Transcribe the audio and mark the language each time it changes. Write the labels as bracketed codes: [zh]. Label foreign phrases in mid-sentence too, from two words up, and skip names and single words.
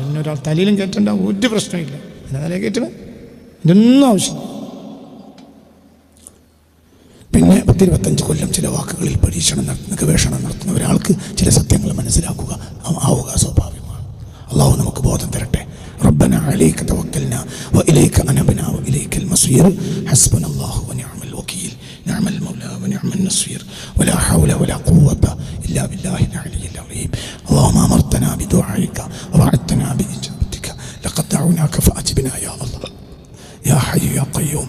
[ml] എന്നെ ഒരാൾ തലയിലും കയറ്റേണ്ട ഒരു പ്രശ്നമില്ല. എന്നെ തലയിൽ കയറ്റണം, ഇതൊന്നും ആവശ്യമില്ല. പിന്നെ 10-25 കൊല്ലം ചില വാക്കുകളിൽ പരീക്ഷണം നടത്തുന്ന ഗവേഷണം നടത്തുന്ന ഒരാൾക്ക് ചില സത്യങ്ങൾ മനസ്സിലാക്കുക ആവുക സ്വാഭാവികമാണ്. അള്ളാഹു നമുക്ക് ബോധം തരട്ടെ. [ar] ربنا عليك توكلنا وإليك أنبنا وإليك المصير حسبنا الله ونعم الوكيل نعم المولى ونعم النصير ولا حول ولا قوة إلا بالله العلي العظيم. اللهم أمرتنا بدعائك ووعدتنا بإجابتك لقد دعوناك فأجبنا يا الله يا حي يا قيوم.